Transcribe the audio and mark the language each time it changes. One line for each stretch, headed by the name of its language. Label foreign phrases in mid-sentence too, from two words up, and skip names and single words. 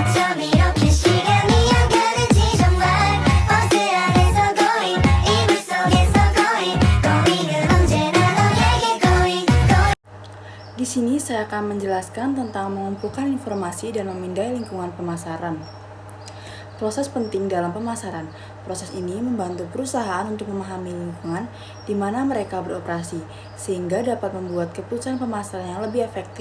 Korean: 이렇게 시간이 약간은지 정말 버스 안에서 going 이불 속에서
English: going going
Korean: 은 언제나 너에게 going
Indonesian: Di sini saya akan menjelaskan tentang mengumpulkan informasi dan memindai lingkungan pemasaran. Proses penting dalam pemasaran. Proses ini membantu perusahaan untuk memahami lingkungan di mana mereka beroperasi, sehingga dapat membuat keputusan pemasaran yang lebih efektif.